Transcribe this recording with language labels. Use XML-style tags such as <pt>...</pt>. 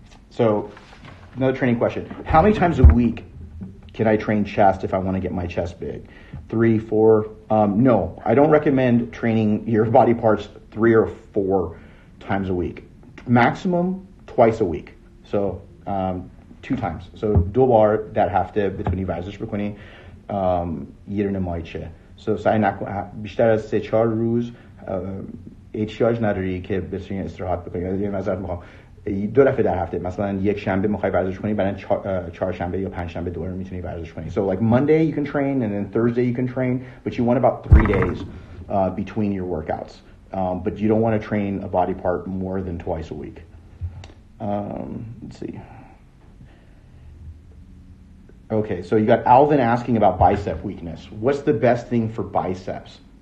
<en>So another training question. How many times a week can I train chest if I want to get my chest big? 3, 4? No, I don't recommend training your body parts 3 or 4 times a week. Maximum twice a week. So 2 times.</en> <fa>So 2 بار در هفته بتونی ورزش بکنی یه دونه مایچه. So سعی نکن بیشتر از 3-4 روز احتیاج نداری که بتونی استراحت بکنی. مثلا میخوام 2 دفعه در هفته، مثلا یک شنبه میخوای ورزش کنی، بعدن 4 شنبه یا 5 شنبه دوباره میتونی ورزش کنی.</fa> <en>So like Monday you can train and then Thursday you can train, but you want about 3 days between your workouts. But you don't want to train a body part more than twice a week. Let's see. Okay, so you got Alvin asking about bicep weakness. What's the best thing for biceps?</en>